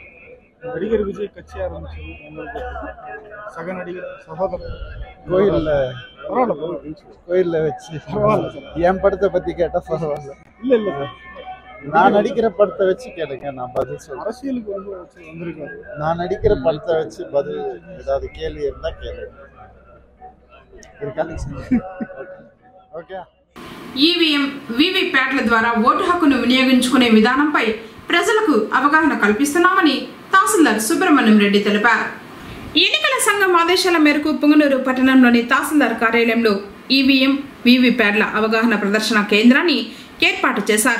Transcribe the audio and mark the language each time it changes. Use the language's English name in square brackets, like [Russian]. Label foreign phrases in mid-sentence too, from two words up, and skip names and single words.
[Tamil] நடிகர் விஜய் கட்சி ஆரம்பிச்சு உங்களுக்கு சக நடிகர் சகோதரர் கோயிலில் வச்சு என் படத்தை பற்றி கேட்டால் பரவாயில்ல. இல்லை நான் நடிக்கிற படத்தை வச்சு கேளுங்க, நான் பதில் சொல்றேன். அரசியலுக்கு வந்து வந்திருக்காரு. நான் நடிக்கிற படத்தை வச்சு பதில் ஏதாவது கேள்வி இருந்தால் கேளுங்க. [Telugu] ఓకే. ఈవీఎం వీవీప్యాట్ల ద్వారా ఓటు హక్కును వినియోగించుకునే విధానంపై ప్రజలకు అవగాహన కల్పిస్తున్నామని తహసీల్దార్ సుబ్రహ్మణ్యం రెడ్డి తెలిపారు. ఎన్నికల సంఘం ఆదేశాల మేరకు పుంగనూరు పట్టణంలోని తహసీల్దార్ కార్యాలయంలో ఈవీఎం వీవీప్యాట్ల అవగాహన ప్రదర్శన కేంద్రాన్ని ఏర్పాటు చేశారు.